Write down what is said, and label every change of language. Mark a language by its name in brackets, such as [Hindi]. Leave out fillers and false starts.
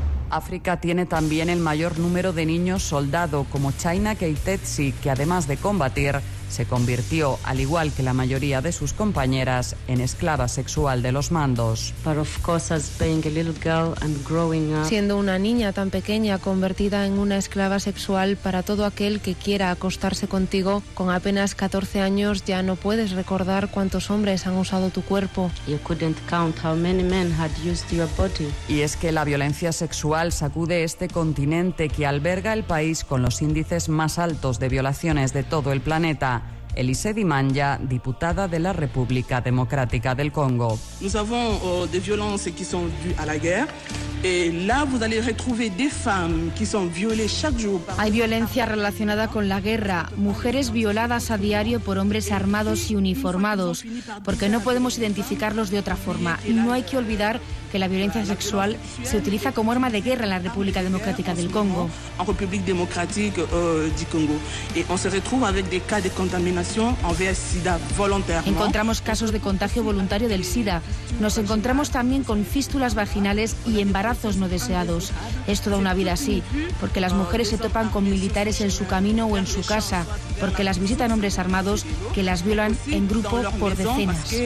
[Spanish] África tiene también el mayor número de niños soldado, como China Keitetsi, que además de combatir, se convirtió, al igual que la mayoría de sus compañeras, en esclava sexual de los mandos. [English] But of course, as being a little girl and growing up... [Spanish] Siendo una niña tan pequeña, convertida en una esclava sexual para todo aquel que quiera acostarse contigo, con apenas 14 años ya no puedes recordar cuántos hombres han usado tu cuerpo. [English] You couldn't count how many men had used your body. [Spanish] Y es que la violencia sexual sacude este continente que alberga el país con los índices más altos de violaciones de todo el planeta. Elise Dimanja, diputada de la República Democrática del Congo. [French] Nous avons des violences qui sont dues à la guerre. Là, vous allez retrouver des femmes qui sont violées chaque jour. [Spanish] Hay violencia relacionada con la guerra, mujeres violadas a diario por hombres armados y uniformados, porque no podemos identificarlos de otra forma. No hay que olvidar que la violencia sexual se utiliza como arma de guerra en la República Democrática del Congo. [French] En République démocratique du Congo, et on se retrouve avec des cas de [Spanish] contaminación en VIH/SIDA voluntariamente. Encontramos casos de contagio voluntario del SIDA. Nos encontramos también con fístulas vaginales y embarazos no deseados. Es toda una vida así, porque las mujeres se topan con militares en su camino o en su casa, porque las visitan hombres armados que las violan en grupo por decenas.